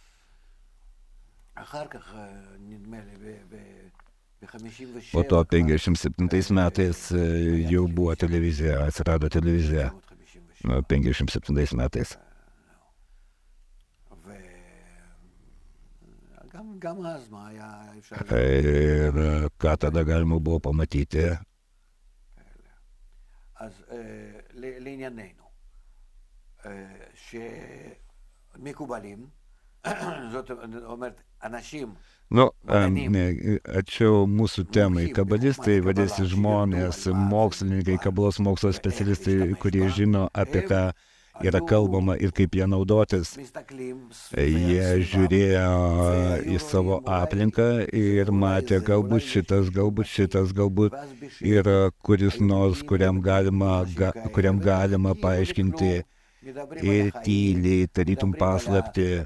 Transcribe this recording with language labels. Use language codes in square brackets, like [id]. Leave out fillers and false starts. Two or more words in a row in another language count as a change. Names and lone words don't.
[lt] Po to 1957 metais jau buvo televizija, atsirado televizija. 1957 metais. Ir ką tada galima buvo pamatyti? [he] לענייננו, שמקובלים, זאת אומרת, אנשים [lt] Ačiū mūsų temai. Kabalistai vadėsi žmonės, mokslininkai, kabalos mokslo specialistai, kurie žino, apie ką yra kalbama ir kaip ją naudotis. Jie žiūrėjo į savo aplinką ir matė galbūt šitas, galbūt ir kuris nors, kuriam galima paaiškinti ir tyliai, tarytum paslapti,